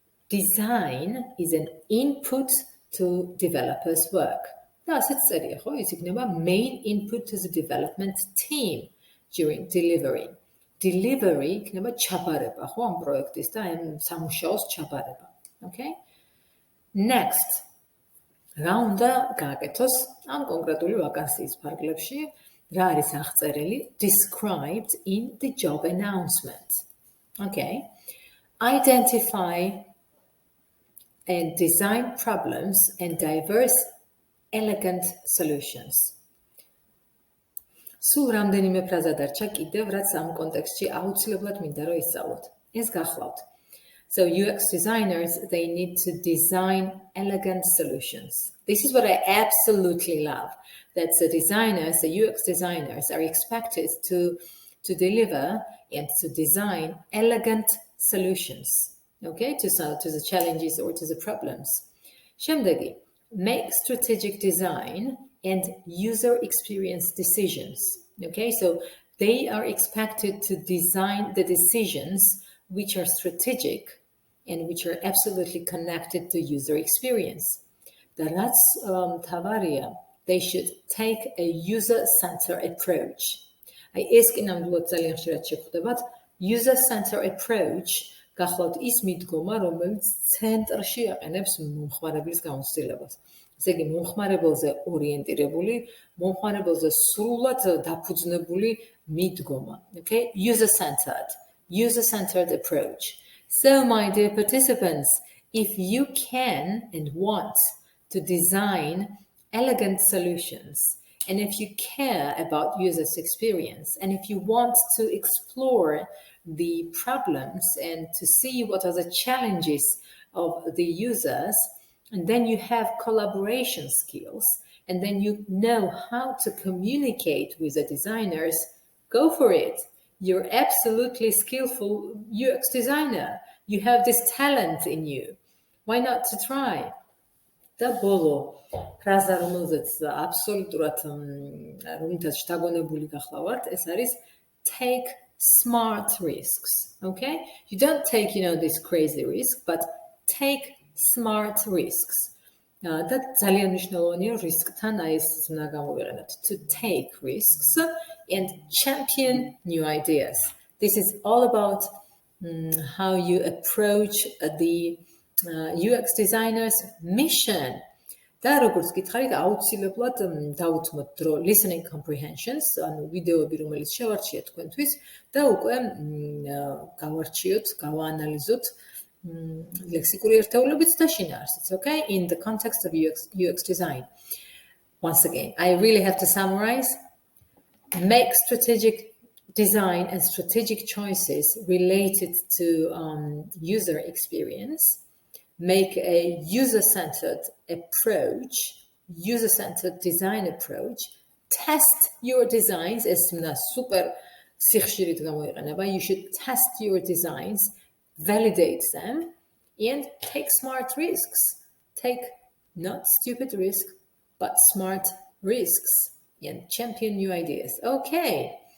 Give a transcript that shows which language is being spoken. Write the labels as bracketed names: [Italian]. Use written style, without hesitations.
[English] design is an input to developers' work. [Georgian] და ასეც წერია, ხო? ის იქნება [English] main input to the development team during delivery. [Georgian] Delivery იქნება ჩაბარება, ხო, ამ პროექტის და ამ სამუშაოს ჩაბარება. Okay? Next. რა უნდა გააკეთოს ამ კონკრეტული ვაკანსიის ფარგლებში? რა არის აღწერილი? [English] Described in the job announcement. Okay. Identify and design problems and diverse elegant solutions. [Georgian] სულ რამდენიმე ფრაზა დარჩა კიდევ, რაც ამ კონტექსტში აუცილებლად მინდა რომ ისწავლოთ. ეს გახლავთ. [English] So UX designers, they need to design elegant solutions. This is what I absolutely love. That the designers, the UX designers are expected to deliver and to design elegant solutions, okay, to the challenges or to the problems. შემდეგი, make strategic design and user experience decisions, okay, so they are expected to design the decisions which are strategic and which are absolutely connected to user experience. The [Georgian] რაც თავარია, [English] they should take a user-centered approach. [Georgian] აი ეს კი ნამდვილად ძალიან ხშირად შეხვდებათ. User-centered approach გახლავთ ის მიდგომა, რომელიც ცენტრში აყენებს მომხმარებლის გამოცდილებას. ესე იგი, მომხმარებელზე ორიენტირებული, მომხმარებელზე სრულად დაფუძნებული მიდგომა. [English] Okay? User-centered approach. So, my dear participants, if you can and want to design elegant solutions, and if you care about users' experience, and if you want to explore the problems and to see what are the challenges of the users, and then you have collaboration skills, and then you know how to communicate with the designers, go for it. You're absolutely skillful UX designer. You have this talent in you. Why not to try? [Georgian] და ბოლო ფრაზა, რომელზეც აბსოლუტურად რომელთაც შთაგონებული გახლავართ, ეს არის [English] take smart risks. Okay? You don't take, this crazy risk, but take smart risks. [Georgian] და ძალიან მნიშვნელოვანია risk-თან აი ეს უნდა გამოვიყენოთ. [English] To take risks and champion new ideas. This is all about how you approach the UX designer's mission. [Georgian] და როგორც გითხარით, აუცილებლად დავუთმოთ დრო listening comprehensions, ანუ ვიდეოები, რომელიც შევარჩიეთ თქვენთვის და უკვე გავარჩიოთ, გავაანალიზოთ ლექსიკური ერთეულებით და შინაარსიც, okay? [English] In the context of UX design. Once again, I really have to summarize. Make strategic design and strategic choices related to user experience. Make a user-centered approach, user-centered design approach. Test your designs. [Georgian] Super სიხშირით გამოიყენება. [English] You should test your designs, validate them, and take smart risks. Take not stupid risk, but smart risks and champion new ideas. Okay.